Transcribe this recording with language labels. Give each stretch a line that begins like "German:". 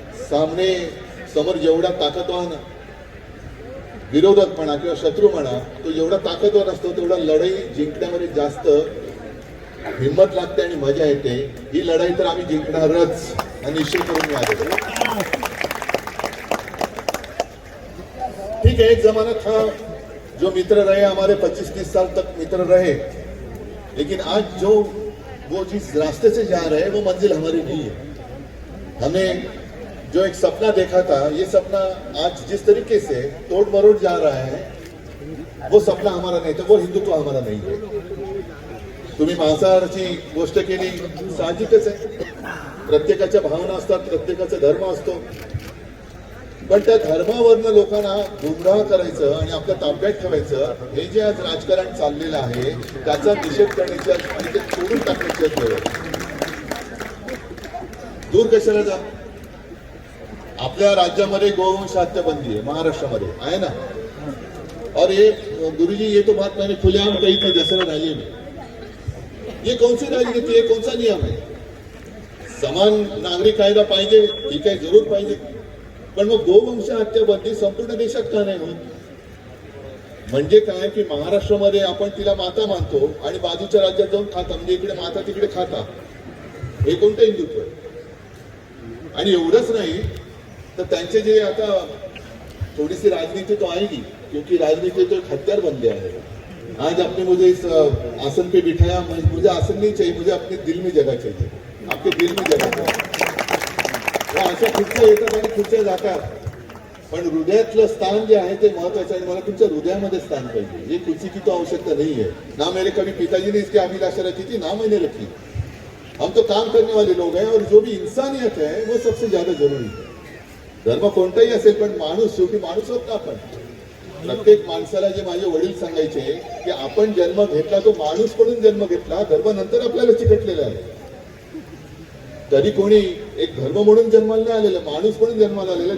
Marathi: सामने समोर जेवढा ताकदवान विरोधक म्हणा किंवा शत्रू म्हणा, तो जेवढा ताकदवान असतो तेवढा लढाई जिंकण्यामध्ये जास्त हिंमत लागते आणि मजा येते. ही लढाई तर आम्ही जिंकणारच हा निश्चय करून मी आलेलो.
Hindi: ठीक है, एक जमाना था जो मित्र रहे हमारे 25-30 साल तक मित्र रहे, लेकिन आज जो वो जिस रास्ते से जा रहे हैं वो मंजिल हमारी नहीं है. हमने जो एक सपना देखा था, ये सपना आज जिस तरीके से तोड़ मरोड़ जा रहा है वो सपना हमारा नहीं था, वो हिंदुत्व हमारा
Marathi: नाही आहे. तुम्ही मांसाहाराची गोष्ट केली, साहजिकच आहे. प्रत्येकाच्या भावना असतात, प्रत्येकाचा धर्म असतो, पण त्या धर्मावरनं लोकांना गुमराह करायचं आणि आपल्या ताब्यात ठेवायचं, हे जे आज राजकारण चाललेलं आहे त्याचा निषेध करण्याची आणि ते तोडून टाकण्याची वेळ आहे. दूर कशाला जा. आपल्या राज्यामध्ये गोवंश हत्या बंदी है, महाराष्ट्रामध्ये आहे ना.
Hindi: और ये गुरुजी, ये तो बात मैंने खुलेआम कही थी दसरा रैली में. ये कौन सी राजनीति है, कौन सा नियम है?
Marathi: समान नागरिक कायदा पाहिजे, ठीक आहे, जरूर पाहिजे, पण मग गोवंश हत्या बंदी संपूर्ण देशात का नाही होत? म्हणजे काय की महाराष्ट्रामध्ये आपण तिला माता मानतो आणि बाजूच्या राज्यात जाऊन खाता, म्हणजे इकडे माता तिकडे खाता, हे कोणतं हिंदुत्व आहे? आणि एवढंच नाही तर त्यांचे जे आता
Hindi: थोड़ी राजनीति तो आएगी, क्योंकि राजनीति तो एक हथियार बन गया है. आज आपने मुझे इस आसन पे बिठाया, मुझे आसन नहीं चाहिए, मुझे अपने दिल में जगह चाहिए. आपके दिल में जगह चाहिए.
Marathi: अशा खुर्च्या येतात आणि खुर्च्या जातात, पण हृदयातलं स्थान जे आहे ते महत्वाचं आहे. मला तुमच्या हृदयामध्ये स्थान पाहिजे.
Hindi: ये कुर्सी की तो आवश्यकता नहीं है. ना मेरे कभी पिताजी ने इसकी अभिलाषा रखी थी, ना मैंने रखी. हम तो काम करने वाले लोग हैं और जो भी इंसानियत है वो सबसे ज्यादा जरूरी है.
Marathi: धर्म कोणताही असेल पण माणूस, शेवटी माणूस होत ना आपण. प्रत्येक माणसाला जे माझे वडील सांगायचे की आपण जन्म घेतला तो माणूस म्हणून जन्म घेतला, धर्म नंतर आपल्याला चिकटलेला आहे. तरी कोणी एक धर्म म्हणून जन्माला नाही आलेलं, माणूस म्हणून जन्माला आलेला.